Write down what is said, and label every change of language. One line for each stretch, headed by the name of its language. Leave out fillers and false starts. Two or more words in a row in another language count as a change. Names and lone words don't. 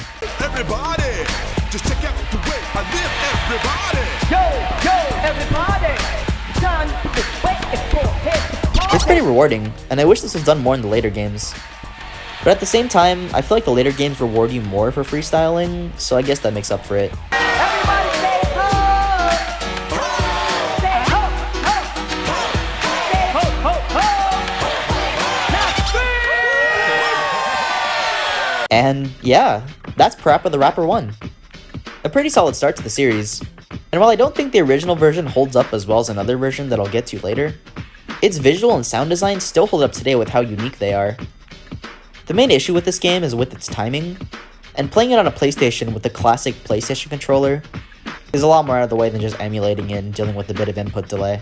English: Everybody, just check out the way I live, everybody. Yo, everybody. Son, this way is for his party. It's pretty rewarding, and I wish this was done more in the later games. But at the same time, I feel like the later games reward you more for freestyling, so I guess that makes up for it. Everybody say ho. Say ho, ho. Say ho, ho, ho. Now scream. And yeah, that's Parappa the Rapper 1. A pretty solid start to the series. And while I don't think the original version holds up as well as another version that I'll get to later, its visual and sound design still hold up today with how unique they are. The main issue with this game is with its timing, and playing it on a PlayStation with the classic PlayStation controller is a lot more out of the way than just emulating it and dealing with a bit of input delay.